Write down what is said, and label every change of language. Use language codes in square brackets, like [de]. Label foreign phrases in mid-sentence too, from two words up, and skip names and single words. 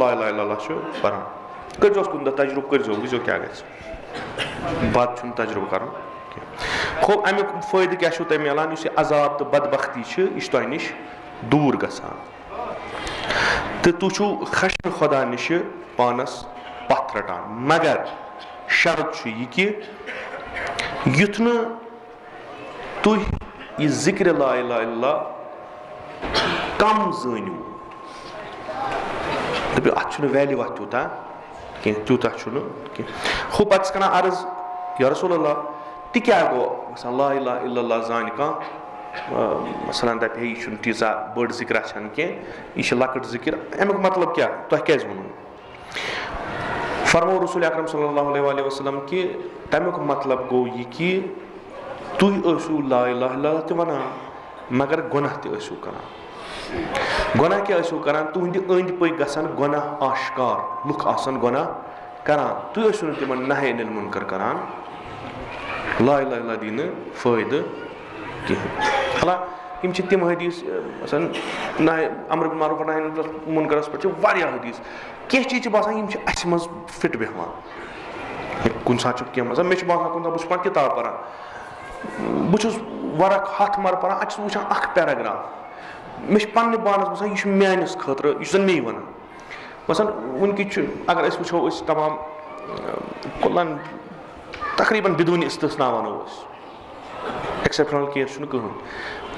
[ar] الہ الا اللہ [ks] چھُ پران کٔرۍزیوس کُنہِ دۄہ تجرُبہٕ کٔرۍزیو وٕچھزیو کیٛاہ گژھِ بد چھُنہٕ تجرُبہٕ کرُن کینٛہہ امیُک فٲیدٕ کیٛاہ چھُو تۄہہِ مِلان یُس یہِ عذاب تہٕ بدبختی چھِ یہِ چھِ تۄہہِ نِش دوٗر گژھان تہٕ تُہۍ چھُو خشمہِ خۄدا نِشہِ پانس پتھ رٹان مگر شرط چھُ یہِ کہِ یُتھ نہٕ تُہۍ یہِ ذِکرِ [ar] لا الہ الا اللہ [ks] کم زٲنِو دٔپِو اتھ چھُنہٕ ویلیوٗ اتھ تیوٗتاہ کینٛہہ تیوٗتاہ چھُنہٕ کینٛہہ ہُہ پتہٕ چھِ کران عرض [ar] یا رسول اللہ [ks] تہِ کیٛاہ گوٚو مثلاً [ar] لا الہ الا اللہ [ks] زانہِ کانٛہہ مثلاً دپہِ ہے یہِ چھُنہٕ تیٖژاہ بٔڑ ذِکرا چھنہٕ کینٛہہ یہِ چھِ لۄکٕٹ ذِکر امیُک مطلب کیٛاہ تۄہہِ کیٛازِ ووٚنوٕ فرموو رسول اکرم [ar] صلی اللہ علیہ وسلم [ks] کہِ تمیُک مطلب گوٚو یہِ کہِ تُہۍ ٲسِو [ar] لا الہ الا اللہ [ks] تہِ ونان مگر گۄناہ تہِ ٲسِو کران گۄناہ کیٛاہ ٲسِو کران تُہنٛدِ أنٛدۍ پٔکۍ گژھن گۄناہ آشکار لُکھ آسن گۄناہ کران تُہۍ ٲسِو نہٕ تِمن [ar] نہی انِل مُنکر [ks] کران [ar] لا الہ الا اللہ [ks] دی نہٕ فٲیدٕ کِہیٖنۍ حالانکہِ یِم چھِ تِم حدیٖث مثلاً [ar] امر بالمعروف ونہی عن [ks] المنکرس پٮ۪ٹھ چھِ واریاہ حدیٖث کینٛہہ چیٖز چھِ باسان یِم چھِ اسہِ منٛز فِٹ بیٚہوان کُنہِ ساتہٕ چھُ کینٛہہ مطلب مےٚ چھُ باسان کُنہِ ساتہٕ بہٕ چھُس پانہٕ کِتاب پران بہٕ چھُس ورق 100 مرٕ پران اَتہِ چھُس بہٕ وٕچھان اکھ پیراگراف مےٚ چھُ پننہِ پانس باسان یہِ چھُ میٲنِس خٲطرٕ یہِ چھُ زن مے ونان مثلاً وٕنکٮ۪ن چھُ اگر أسۍ وٕچھو أسۍ تمام کُلن تقریٖبن بدوٗنہِ استِثنا ونو أسۍ [en] exceptional case [ks] چھُنہٕ کٕہٕنۍ.